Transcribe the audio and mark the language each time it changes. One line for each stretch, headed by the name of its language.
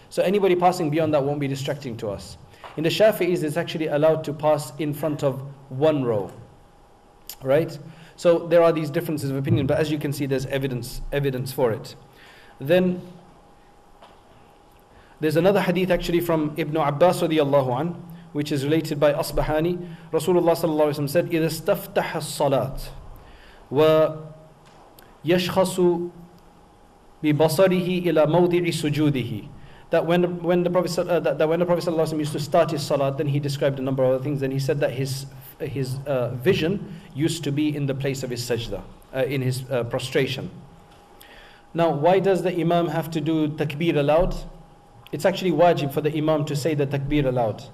English: So anybody passing beyond that won't be distracting to us. In the Shafi'is, it's actually allowed to pass in front of 1 row. Right? So there are these differences of opinion, but as you can see, there's evidence for it. Then there's another hadith actually from Ibn Abbas radiyallahu an, which is related by Asbahani.
Arabic: Rasulullah sallallahu alaihi wasallam said, إِذَا اسْتَفْتَحَ الصَّلَاةِ وَيَشْخَصُ بِبَصَرِهِ إِلَى مَوْضِعِ سُجُودِهِ.
English: That when the Prophet sallallahu alaihi wasallam used to start his salat, then he described a number of other things. Then he said that his vision used to be in the place of his sajda, in his prostration. Now, why does the Imam have to do takbir aloud? It's actually wajib for the Imam to say the takbir aloud.